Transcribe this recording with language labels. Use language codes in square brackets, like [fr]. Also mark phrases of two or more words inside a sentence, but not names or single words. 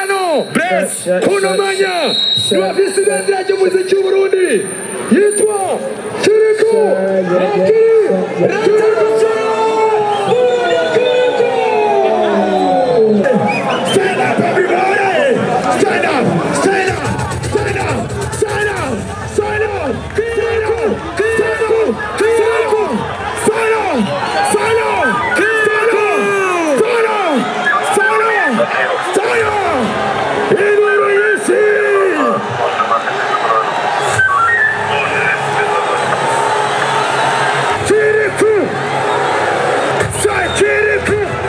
[rn] hano kunamanya n'abafisi b'indege y'umuziki w'Uburundi yitwa Kiriko [en] Stand up, everybody! Stand up! Stand up! [rn] Stand up! [en] Stand up! Stand up! Stand up! Stand up! Stand up! Stand up! Stand up! Stand up! Stand up! İleri yesin! Kiriko! Say Kiriko!